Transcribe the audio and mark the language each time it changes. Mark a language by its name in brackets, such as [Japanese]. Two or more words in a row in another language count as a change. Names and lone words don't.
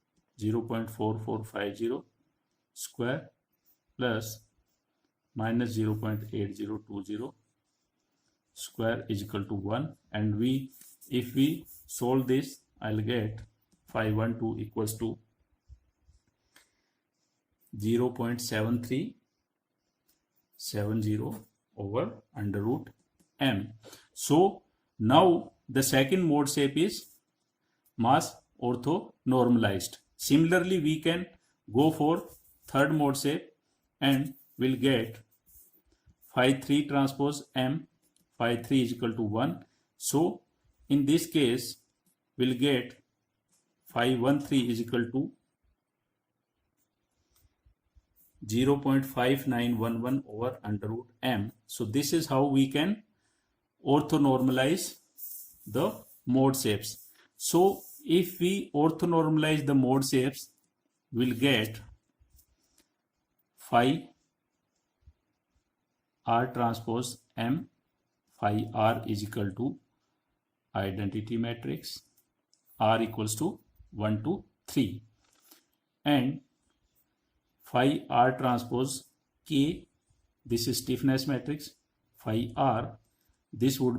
[English] 0.4450 square plus minus 0.8020 square is equal to 1, and if we solve this, I'll get phi 1 2 equals to 0.7370 over under root m. So now the second mode shape is mass orthonormalized. Similarly, we can go for third mode shape and we'll get phi 3 transpose m, phi 3 is equal to 1. So in this case, we'll get phi 1 3 is equal to 0.5911 over under root m. So this is how we can orthonormalize the mode shapes. So if we orthonormalize the mode shapes, we'll get phi r transpose m, phi r is equal to identity matrix, r equals to 1 to 3, and phi r transpose k, this is stiffness matrix, phi r, this would